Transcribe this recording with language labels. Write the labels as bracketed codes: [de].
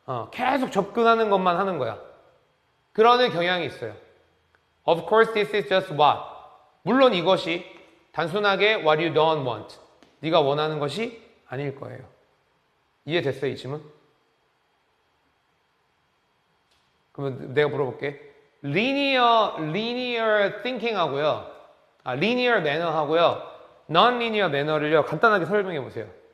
[ko] 계속 접근하는 것만 하는 거야. 그러는 경향이 있어요. [en] Of course, this is just what. [ko] 물론 이것이 단순하게 [en] what you don't want. [ko] 네가 원하는 것이 아닐 거예요. 이해됐어요, 이 질문? 그러면 내가 물어볼게. linear thinking 하고요. linear manner 하고요. non-linear manner를요, 간단하게 설명해 보세요.